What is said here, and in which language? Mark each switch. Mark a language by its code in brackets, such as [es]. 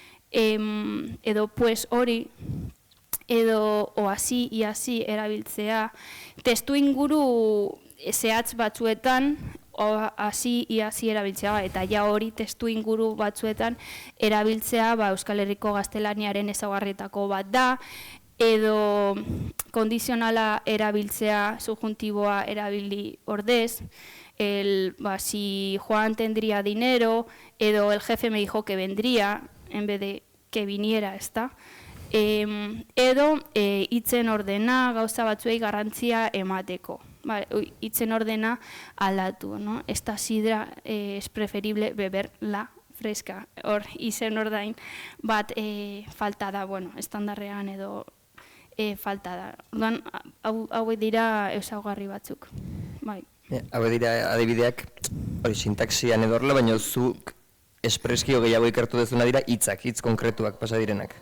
[eu] Edo pues hori, edo o así y así erabiltzea, testu inguru zehatz batzuetan, hasi y hasi erabiltzea, eta ja hori testu inguru batzuetan erabiltzea Euskal Herriko gaztelaniaren ezaugarrietako bat da, edo kondizionala erabiltzea, subjuntiboa erabili ordez, [es] si Juan tendría dinero, edo el jefe me dijo que vendría, en vez de que viniera, ezta? [eu] edo hitzen ordena gauza batzuei garrantzia emateko. Hitzen ordena aldatu, ¿no? [es] Esta sidra es preferible beberla fresca. [eu] Hor, izen ordain bat falta da, bueno, estandarrean edo falta da. Orduan, hauek dira ezaugarri batzuk. Bai. Hauek dira adibideak, hori sintaxian edo horrela, baina zuk espreskio gehiago ikertu dezuna dira hitz konkretuak pasa direnak.